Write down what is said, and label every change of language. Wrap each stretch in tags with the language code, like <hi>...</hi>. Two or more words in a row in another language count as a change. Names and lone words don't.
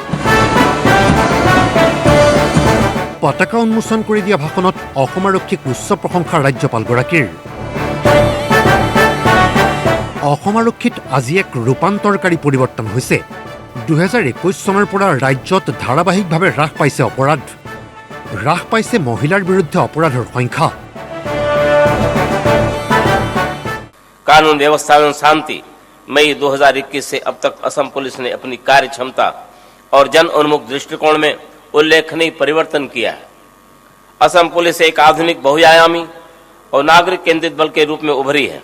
<as>পতাকা উন্মোচন কৰি দিয়া ভাষণত অসম আৰক্ষীক উচ্চ প্ৰশংসা ৰাজ্যপালগৰাকীৰ। অসম আৰক্ষীত আজি এক ৰূপান্তৰকাৰী পৰিৱৰ্তন হৈছে। ২০২১ চনৰ পৰা ৰাজ্যত ধাৰাবাহিকভাৱে হ্ৰাস পাইছে অপৰাধ। হ্ৰাস পাইছে মহিলাৰ বিৰুদ্ধে অপৰাধৰ সংখ্যা।</as> <hi>कानून व्यवस्था एवं शांति मई 2021 से अब तक असम पुलिस ने अपनी कार्य क्षमता और जन उन्मुख दृष्टिकोण में उल्लेखनीय परिवर्तन किया है। असम पुलिस एक आधुनिक बहुआयामी और नागरिक केंद्रित बल के रूप में उभरी है।</hi>